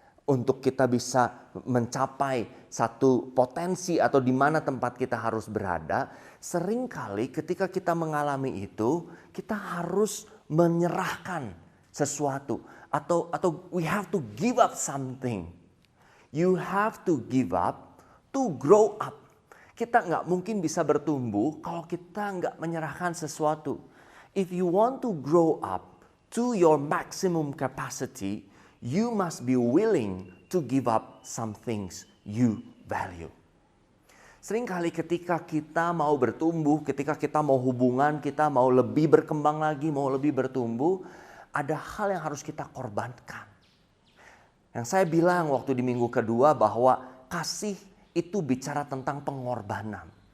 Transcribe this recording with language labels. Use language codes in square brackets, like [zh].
[id] untuk kita bisa mencapai satu potensi atau di mana tempat kita harus berada, seringkali ketika kita mengalami itu, kita harus menyerahkan sesuatu atau [en] we have to give up something. You have to give up to grow up. [id] Kita nggak mungkin bisa bertumbuh kalau kita nggak menyerahkan sesuatu. [en] If you want to grow up to your maximum capacity, you must be willing to give up some things you value. [id] Seringkali ketika kita mau bertumbuh, ketika kita mau hubungan, kita mau lebih berkembang lagi, mau lebih bertumbuh, ada hal yang harus kita korbankan. Yang saya bilang waktu di minggu kedua bahwa kasih itu bicara tentang pengorbanan.